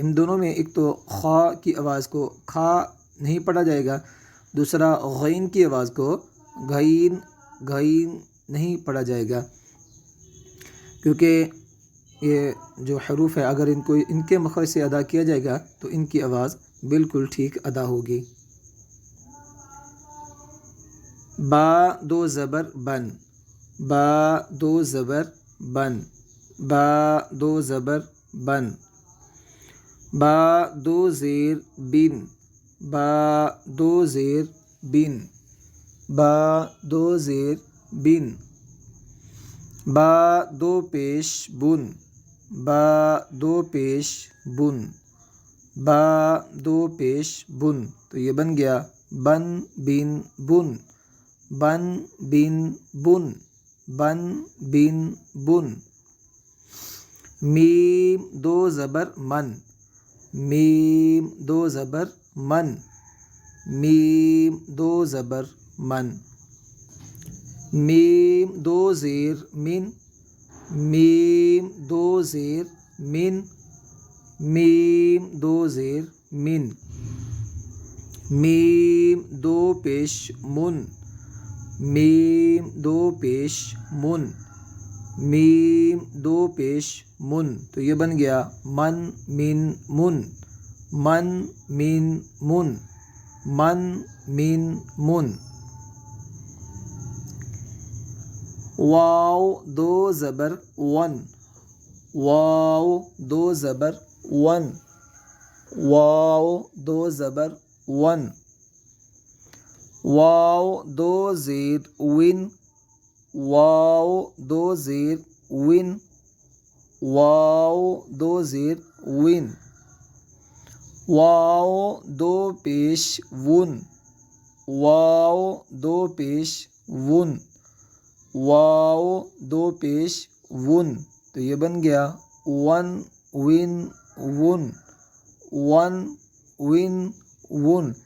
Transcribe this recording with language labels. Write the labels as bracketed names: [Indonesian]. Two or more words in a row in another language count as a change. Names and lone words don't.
[Urdu] ان دونوں میں ایک تو خا کی آواز کو کھا نہیں پڑھا جائے گا، دوسرا غین کی آواز کو غین غین نہیں پڑھا جائے گا، کیونکہ یہ جو حروف ہے اگر ان کے مخرج سے ادا کیا جائے گا تو ان کی آواز بالکل ٹھیک ادا ہوگی۔ با دو زبر بن، با دو زبر بن، با دو زبر بن، با دو زیر بن، با دو زیر بن، با دو زیر بن، با دو پیش بن، با دو پیش بن، با دو پیش بن، تو یہ بن گیا بن بن بن، بن بن بن، بن بن بن۔ میم دو زبر من، میم دو زبر من، میم دو زبر من، میم دو زیر من، میم دو زیر من، میم دو زیر من، میم دو پیش من، میم دو پیش من، میم دو پیش من، تو یہ بن گیا من من من، من من من، من من من۔ واو دو زبر ون، واو دو زبر ون، واو دو زبر ون، واو دو زیر ون، واو دو زیر ون، واو دو زیر ون، واو دو پیش ون، واو دو پیش ون، واو دو پیش ون، تو یہ بن گیا ون ون ون، ون ون ون۔